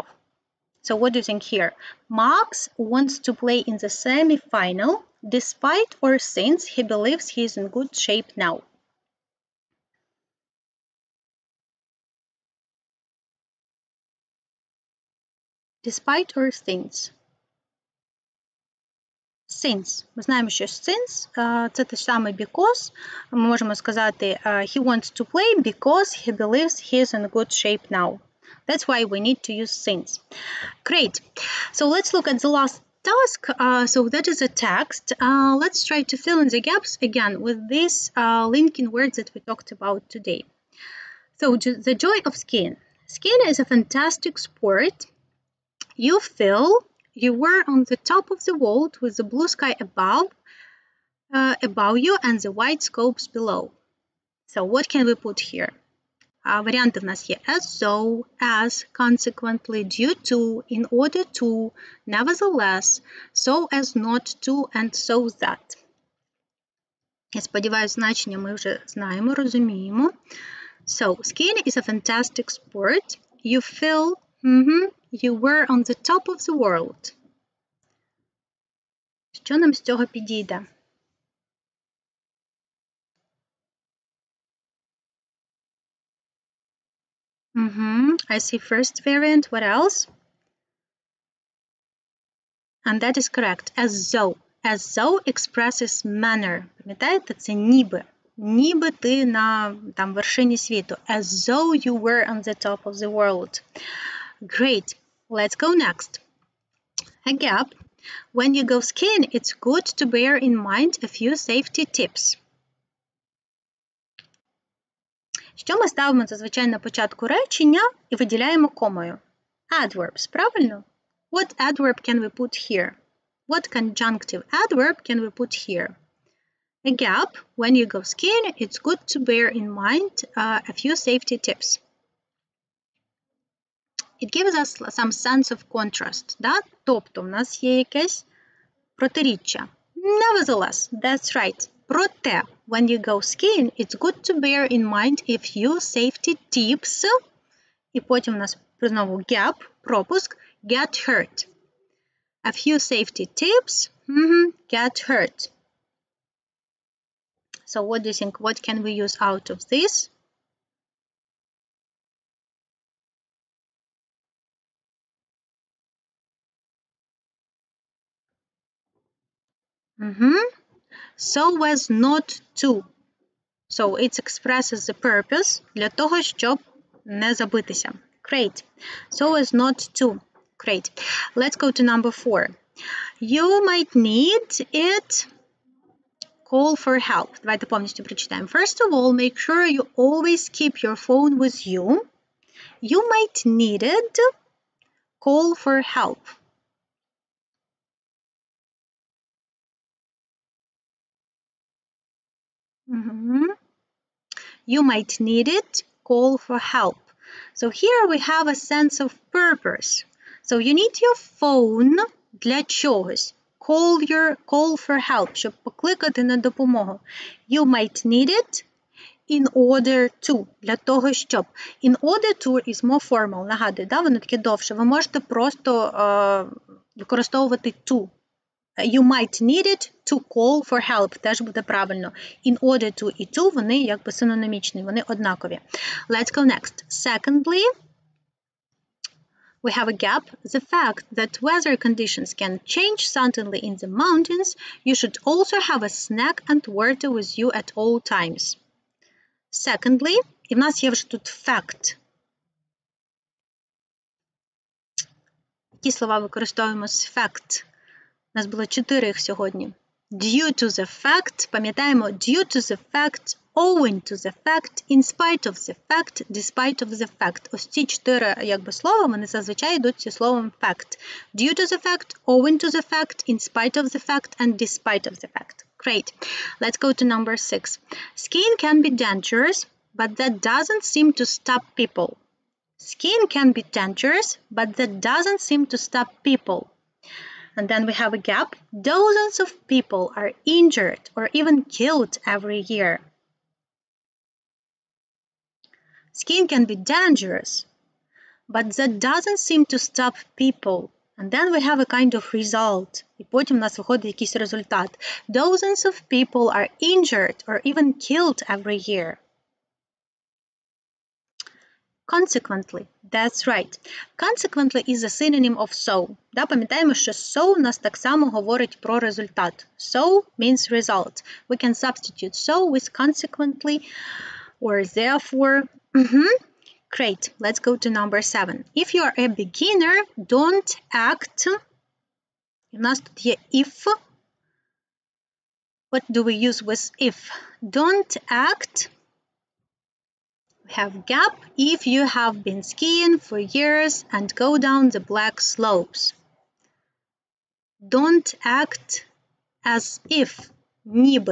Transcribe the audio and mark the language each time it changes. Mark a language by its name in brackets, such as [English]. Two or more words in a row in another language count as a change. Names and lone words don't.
[English] So what do you think here? Max wants to play in the semi-final despite or since he believes he is in good shape now. Despite or since? Since. [Ukrainian] Ми знаємо, що since – це те ж саме because. Ми можемо сказати [English] he wants to play because he believes he is in good shape [Ukrainian] now. [English] That's why we need to use since. Great. So let's look at the last task. So that is a text. Let's try to fill in the gaps again with these linking words that we talked about today. So the joy of skiing. Skiing is a fantastic sport. You feel you were on the top of the world with the blue sky above you and the white scopes below. So what can we put here? [Ukrainian] Варіанти в нас є [English] as though, as, consequently, due to, in order to, nevertheless, so as not to, and so that. [Ukrainian] Я сподіваюся, значення ми вже знаємо, розуміємо. [English] So, skiing is a fantastic sport. You feel you were on the top of the world. [Ukrainian] Що нам з цього підійде? [English] I see first variant. What else? And that is correct. As though. As though expresses manner. [Ukrainian] Пам'ятаєте? Це ніби. Ніби ти на вершині світу. [English] As though you were on the top of the world. Great. Let's go next. A gap. When you go skiing, it's good to bear in mind a few safety tips. [Ukrainian] Що ми ставимо зазвичай на початку речення і виділяємо комою? Adverbs, правильно? [English] What adverb can we put here? What conjunctive adverb can we put here? A gap. When you go skiing, it's good to bear in mind a few safety tips. It gives us some sense of contrast. [Ukrainian] Да? Тобто, в нас є якесь протиріччя. [English] Nevertheless, that's right. Проте, when you go skiing, it's good to bear in mind a few safety tips. [Ukrainian] І потім у нас знову gap, пропуск, [English] get hurt. A few safety tips, get hurt. So what do you think? What can we use out of this? So as not to. So it expresses the purpose [Ukrainian] для того, щоб не забитися. [English] Great. So as not to. Great. Let's go to number 4. You might need it. Call for help. [Ukrainian] Давайте повністю прочитаємо. [English] First of all, make sure you always keep your phone with you. You might need it. Call for help. You might need it. Call for help. So here we have a sense of purpose. So you need your phone [Ukrainian] для чогось. [English] Call for help, [Ukrainian] щоб покликати на допомогу. [English] You might need it in order to, [Ukrainian] для того, щоб. [English] In order to is more formal, [Ukrainian] нагадую, да? Воно таке довше. Ви можете просто використовувати to. [English] You might need it to call for help. [Ukrainian] Теж буде правильно. [English] In order to [Ukrainian] і to, вони якби синонімічні, вони однакові. [English] Let's go next. Secondly, we have a gap. The fact that weather conditions can change suddenly in the mountains, you should also have a snack and water with you at all times. Secondly, [Ukrainian] і в нас є вже тут fact. Які слова використовуємо з fact? У нас було 4 їх сьогодні. [English] due to the fact, [Ukrainian] пам'ятаємо, [English] due to the fact, owing to the fact, in spite of the fact, despite of the fact. [Ukrainian] Ось ці 4 слова, вони зазвичай йдуть зі словом fact. [English] Due to the fact, owing to the fact, in spite of the fact, and despite of the fact. Great. Let's go to number 6. Skiing can be dangerous, but that doesn't seem to stop people. Skiing can be dangerous, but that doesn't seem to stop people. And then we have a gap. Dozens of people are injured or even killed every year. Skiing can be dangerous, but that doesn't seem to stop people. And then we have a kind of result. [Ukrainian] І потім у нас виходить якийсь результат. [English] Dozens of people are injured or even killed every year. Consequently, that's right. Consequently is a synonym of so. Да, пам'ятаємо, що so у нас так само говорить про результат. So means result. We can substitute so with consequently or therefore. Great. Let's go to number 7. If you are a beginner, don't act. [Ukrainian] У нас тут є if. [English] What do we use with if? Don't act. We have gap if you have been skiing for years and go down the black slopes. Don't act as if, ніби.